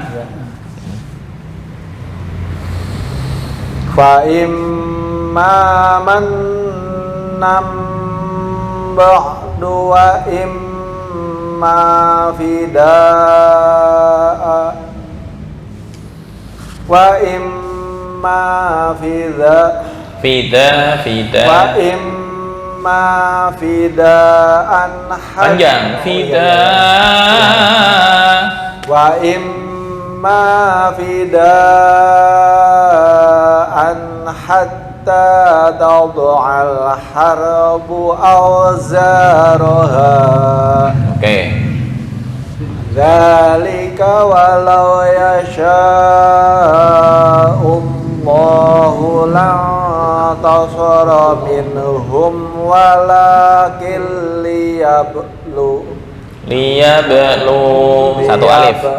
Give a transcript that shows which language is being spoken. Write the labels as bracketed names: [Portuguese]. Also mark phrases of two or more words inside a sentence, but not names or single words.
[Arabic] فإما منا بعد وإما فداء وإما Fida. وإما فداء [Indonesian] Panjang. Fida. [Arabic] وإما فداء حتى تضع الحرب أوزارها. [Indonesian] Oke. [Arabic] ذلك ولو يشاء الله لانتصر منهم ولكن ليبلو [Indonesian] Satu alif.